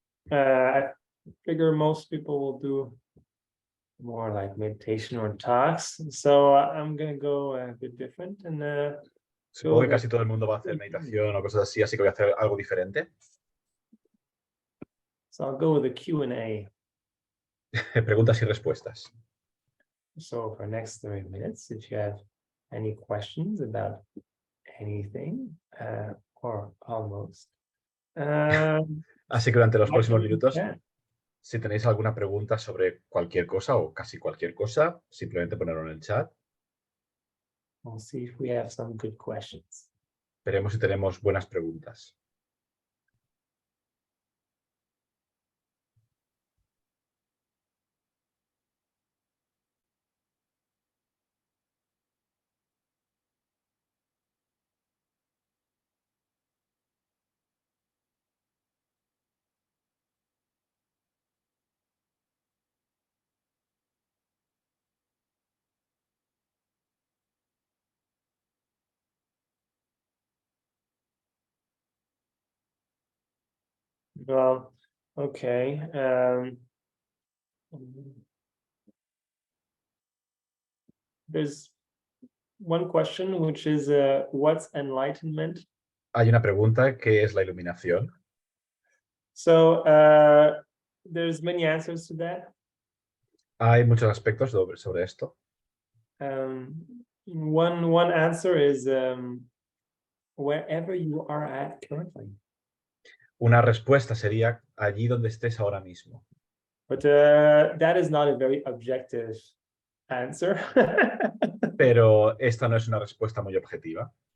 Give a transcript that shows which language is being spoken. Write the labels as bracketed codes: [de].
[en] I figure most people will do more like meditation or talks, so I'm gonna go a bit different and [es] Supongo que casi todo el mundo va a hacer meditación o cosas así que voy a hacer algo diferente. [en] So I'll go with a Q&A. [es] Preguntas y respuestas. [en] So for next 30 minutes, if you have any questions about anything, or almost. [es] Así que durante los próximos minutos, si tenéis alguna pregunta sobre cualquier cosa o casi cualquier cosa, simplemente ponerlo en el chat. [en] We'll see if we have some good questions. [es] Veremos si tenemos buenas preguntas. [en] Well, okay. There's one question, which is, what's enlightenment? [es] Hay una pregunta, ¿qué es la iluminación? [en] So there's many answers to that. [es] Hay muchos aspectos sobre esto. [en] One answer is wherever you are at currently. [es] Una respuesta sería allí donde estés ahora mismo. [en] But that is not a very objective answer. [es] Pero esta no es una respuesta muy objetiva.